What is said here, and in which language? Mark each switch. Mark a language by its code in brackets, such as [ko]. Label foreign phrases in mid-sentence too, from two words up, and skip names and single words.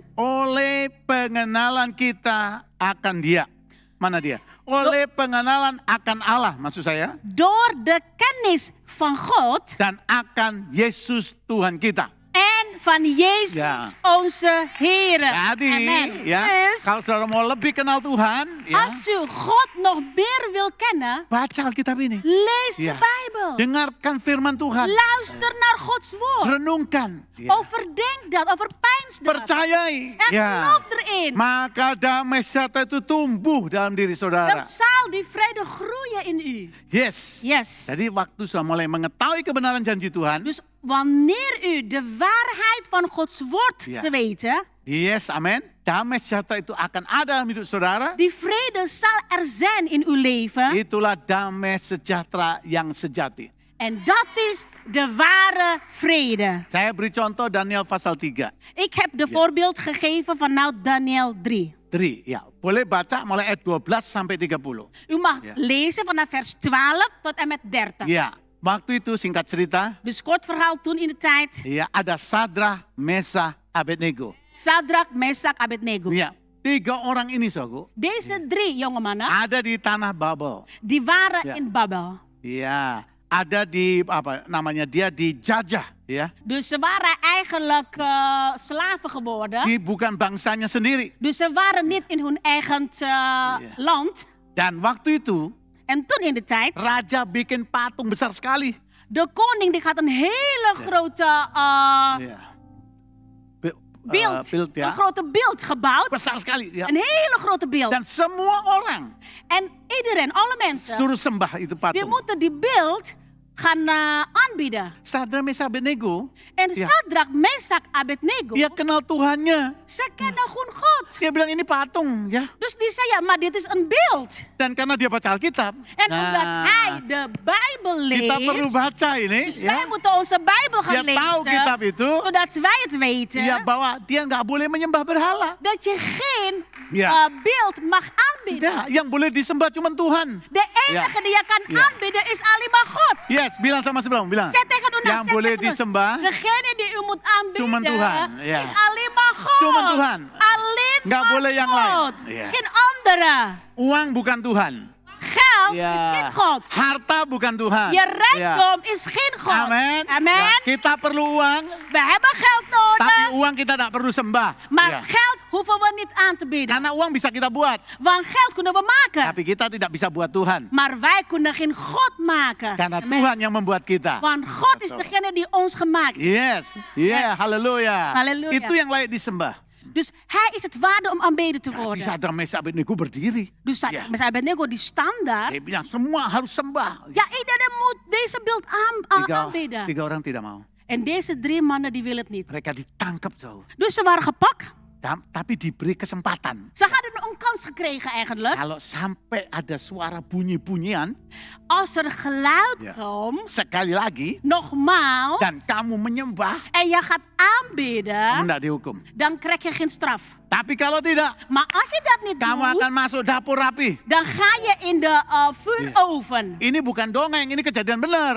[id] Oleh pengenalan kita akan Dia. Mana dia? Oleh pengenalan akan Allah, maksud saya. [nl] Door de kennis van God Dan akan Yesus Tuhan kita. en van Jezus Ja. onze Heer. [id] Jadi, [nl] Amen. [id] ya, [nl] Dus [id] kalau saudara mau lebih kenal Tuhan, ya, [nl] als u God nog meer wil kennen, [id] baca Alkitab ini. [nl] lees Ja. de Bijbel. [id] Dengarkan firman Tuhan. [nl] Luister naar Gods woord. [id] Renungkan. Ya. [nl] Overdenk dat, overpeins dat. [id] Percayai. [nl] En [id] Ya. [nl] geloof erin. [id] Maka damai sejahtera itu tumbuh dalam diri saudara. [nl] Dan zal die vrede groeien in u. [en] Yes. Yes. [id] Jadi waktu sudah mulai mengetahui kebenaran janji Tuhan. [nl] Dus wanneer u de waarheid van Gods woord Ja. te weten, [id] Yes, amin. Damai sejahtera itu akan ada dalam hidup saudara. [nl] die vrede zal er zijn in uw leven. [id] Itulah damai sejahtera yang sejati. [nl] En dat is de ware vrede. [id] Saya beri contoh Daniel pasal 3. [nl] Ik heb de voorbeeld gegeven vanuit Daniel 3. [id] 3, ya. Boleh baca mulai ayat 12 sampai 30. [nl] U mag Ja. lezen vanaf vers 12 tot en met 30. [id] Ya, waktu itu singkat cerita, [nl] Dus kort verhaal toen in de tijd. [id] ya ada Sadrah, Mesah, Abednego. [nl] Sadrak, Mesak, Abednego. [id] Ya, 3 orang ini saudara [nl] Deze 3 jonge mannen, [id] ada di tanah Babel. [nl] die waren Ja. in Babel. [id] Ya, ada di apa namanya dia dijajah, ya. [nl] Dus ze waren eigenlijk slaven geworden. [id] Di bukan bangsanya sendiri. [nl] Dus ze waren niet in hun eigen land. [id] Dan waktu itu [nl] En toen in de tijd, [id] raja bikin patung besar sekali. [nl] de koning die had een hele grote [id] Ya. [nl] beeld, Beeld, ya. een grote beeld gebouwd. [id] Besar sekali, ya. [nl] Een hele grote beeld. [id] Dan semua orang [nl] En iedereen, alle mensen, [id] suruh sembah itu [nl] die [id] patung. [nl] moeten die beeld gaan aanbieden. Sadrak, Mesak, Abednego, En Ja. Sadrak, Mesak, Abednego, [id] dia kenal Tuhannya. [nl] ze kennen gewoon God. [id] Dia bilang ini patung ya. [nl] Dus die zei, ja, maar dit is een beeld. [id] Dan karena dia baca Alkitab. [nl] En omdat hij de Bijbel [id] kita perlu [nl] leest, [id] baca ini. [nl] dus [id] Ya. [nl] wij moeten onze Bijbel gaan [id] Dia tahu kitab [nl] lezen, [id] itu. [nl] zodat wij het weten, [id] Ya, bahwa dia nggak boleh menyembah berhala. [nl] dat je geen Ja. beeld mag aanbieden. [id] Ya, yang boleh disembah cuma Tuhan. [nl] De enige die je kan Ja. aanbieden is alleen maar God. [id] Yes, bilang sama sebelah, bilang. [nl] Zeg tegen u, [id] Yang [nl] zeg [id] boleh [nl] tegen u, [id] disembah [nl] degene die u moet aanbieden [id] Cuma Tuhan, [nl] ja. is alleen maar God. [id] Cuma Tuhan. [nl] Alleen [id] Nggak [nl] maar [id] boleh yang lain. [nl] God. Ja. Geen andere. [id] Uang bukan Tuhan. [nl] Geld is [id] Ya. [nl] geen God. [id] Harta bukan Tuhan. [nl] Je [id] Ya. [nl] rijkdom is geen God. [id] Amin. [nl] Amen. [id] Ya, kita perlu uang, [nl] We hebben geld nodig. [id] tapi uang kita tidak perlu sembah. [nl] Maar [id] Ya. [nl] geld hoeven we niet aan te bieden. [id] Karena uang bisa kita buat, [nl] Want geld kunnen we maken. [id] tapi kita tidak bisa buat Tuhan. [nl] Maar wij kunnen geen God maken. [id] Karena [nl] Amen. [id] Tuhan yang membuat kita. [nl] Want God is degene die ons gemaakt heeft. [en] Yes, yeah, Yes. [id] haleluya. Haleluya. Itu yang layak disembah. [nl] Dus hij is het waarde om aanbeden te [id] Di [nl] worden. [id] Sadrak, Mesak, Abednego berdiri. [nl] Dus Ja. met Abednego die staan daar. [id] Dia bilang semua harus sembah. [nl] Ja, iedereen moet deze beeld aanbidden. [id] Tiga orang tidak mau. [nl] En deze 3 mannen die willen het niet. [id] Mereka ditangkap zo. [nl] Dus ze waren gepakt. [id] Tapi diberi kesempatan. [nl] Ze hadden een kans gekregen eigenlijk. [id] Kalau sampai ada suara bunyi-bunyian, [nl] Als er geluid Ja. komt, [id] sekali lagi, [nl] nogmaals, [id] dan kamu menyembah, [nl] en je gaat aanbidden, [id] tidak dihukum. [nl] dan krijg je geen straf. [id] Tapi kalau tidak, [nl] Maar als je dat niet [id] kamu [nl] doet, [id] akan masuk dapur api. [nl] dan ga je in de vuuroven. [id] Ini bukan dongeng, ini kejadian benar.